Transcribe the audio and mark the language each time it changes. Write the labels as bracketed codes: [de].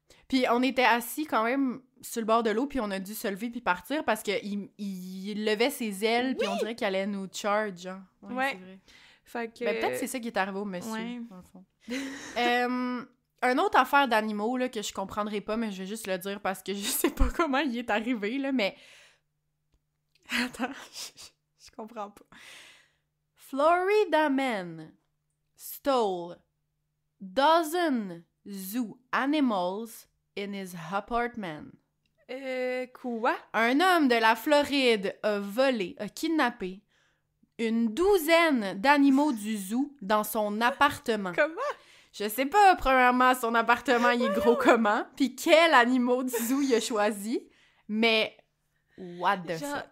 [fr] Puis on était assis quand même sur le bord de l'eau, puis on a dû se lever puis partir parce qu'il levait ses ailes, puis on dirait qu'il allait nous charge, genre. Ouais. C'est vrai. Fait que... Ben, peut-être c'est ça qui est arrivé au monsieur, dans le fond. Une autre affaire d'animaux, là, que je comprendrai pas, mais je vais juste le dire parce que je sais pas comment il est arrivé, là, mais... Attends, je comprends pas. [en] Florida man stole dozen zoo animals in his apartment. [fr] Quoi? Un homme de la Floride a kidnappé une douzaine d'animaux du zoo dans son appartement. Comment? Je sais pas, premièrement, son appartement, il est gros comment, puis quel animal du zoo il a choisi, mais [en] what the fuck?